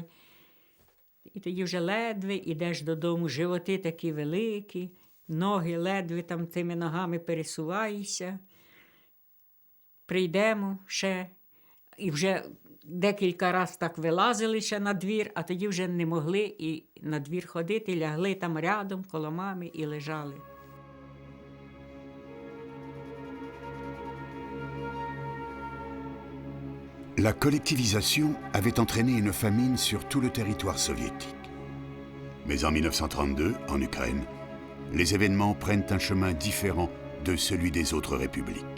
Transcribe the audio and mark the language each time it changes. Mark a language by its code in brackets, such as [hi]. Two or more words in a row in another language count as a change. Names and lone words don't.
[uk] І тоді вже ледве йдеш додому, животи такі великі, ноги ледве там тими ногами пересуваєшся. Прийдемо ще, і вже декілька разів так вилазили ще на двір, а тоді вже не могли і на двір ходити, лягли там рядом коло мами і лежали. [fr] La collectivisation avait entraîné une famine sur tout le territoire soviétique. Mais en 1932, en Ukraine, les événements prennent un chemin différent de celui des autres républiques.